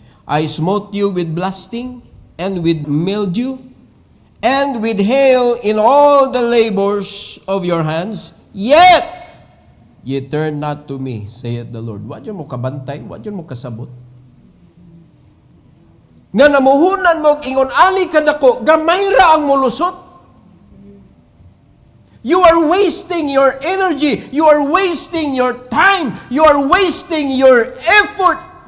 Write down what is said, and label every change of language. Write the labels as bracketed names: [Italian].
[English] I smote you with blasting and with mildew and with hail in all the labors of your hands, yet ye turn not to me, saith the Lord. [Cebuano] Wa dyan mo kabantay, wa dyan mo kasabot. nga namuhunan mo ingon ani kadako gamay ra ang mulusot. [English] You are wasting your energy, you are wasting your time, you are wasting your effort.